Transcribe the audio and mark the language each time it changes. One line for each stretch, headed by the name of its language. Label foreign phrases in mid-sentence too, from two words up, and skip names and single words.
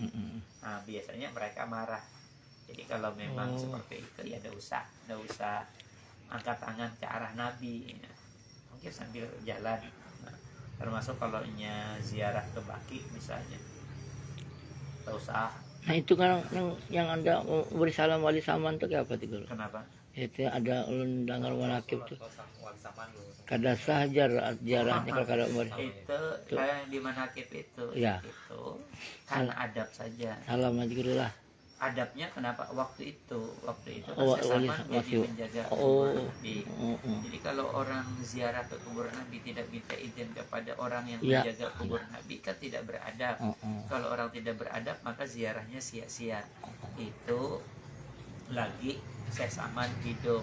Indonesian: Nah, biasanya mereka marah. Jadi kalau memang seperti itu ya nggak usah angkat tangan ke arah Nabi. Nah, mungkin sambil jalan. Nah, termasuk kalau ziarah ke Baki misalnya, nggak usah. Nah, itu kan yang Anda beri salam wali saman itu kayak apa tuh guru? Kenapa?
Banjar: Itu ada ulun dengar manakib tuh. Kada sah jarahnya kalau kada umur.
Indonesian: Itu kayak di manakib itu. Ya. Itu kan adab saja. Salam aja guru lah. adabnya kenapa waktu itu kan Oh, Syekh Saman jadi masih. menjaga Oh. kuburan Nabi. Jadi kalau orang ziarah ke kuburan Nabi tidak minta izin kepada orang yang Ya. menjaga kuburan Nabi kan tidak beradab. Kalau orang tidak beradab maka ziarahnya sia-sia. Itu lagi Syekh Saman hidup.